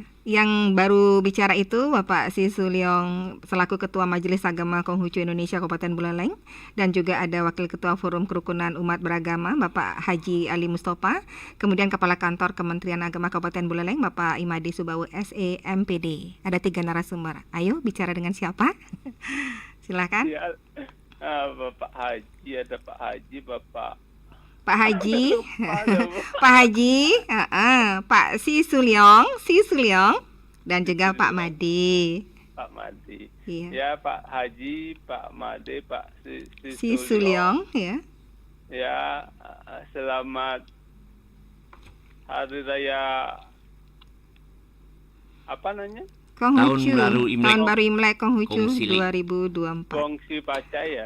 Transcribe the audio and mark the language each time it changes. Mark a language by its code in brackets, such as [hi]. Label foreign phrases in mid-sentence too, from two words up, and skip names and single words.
[id] Yang baru bicara itu Bapak Si Suliong selaku Ketua Majelis Agama Konghucu Indonesia Kabupaten Buleleng, dan juga ada Wakil Ketua Forum Kerukunan Umat Beragama Bapak Haji Ali Mustafa, kemudian Kepala Kantor Kementerian Agama Kabupaten Buleleng Bapak Imadi Subawu SE MPD. Ada 3 narasumber. Ayo bicara dengan siapa? Silakan. Ya, Bapak Haji, ada Pak Haji, Pak Haji, Pak Haji, Pak Si Suliong, dan juga Pak Made. Pak Made. Iya. Ya, Pak Haji, Pak Made, Pak Si Suliong, ya. Ya, selamat Hari Raya apa namanya? Konghucu. Tahun baru Imlek Konghucu 2024. [zh] Gongsi Pacai ya.